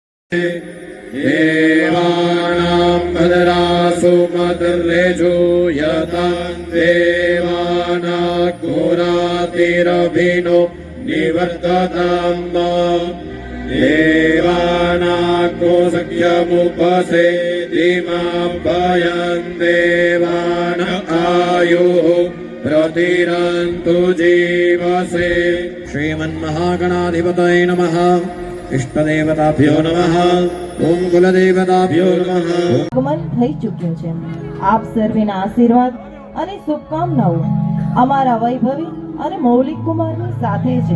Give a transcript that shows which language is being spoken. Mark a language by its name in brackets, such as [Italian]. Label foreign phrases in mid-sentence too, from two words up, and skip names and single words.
[Sanskrit] देवानां भद्रासु मतिर्रेजो यतां देवानाघोरातिरभिनो निवर्ततां देवानाग्नो सख्यमुपसेदिमां भयं देवान आयुः प्रतिरन्तु जीवसे। श्रीमन्महागणाधिपतये नमः। इष्टदेवताभ्यो नमः। ओम कुलदेवताभ्यो नमः। [Gujarati] આગમન થઈ ચૂક્યું છે। આપ સર્વેના આશીર્વાદ અને શુભકામનાઓ અમારા વૈભવી અને મૌલિક કુમારની સાથે છે।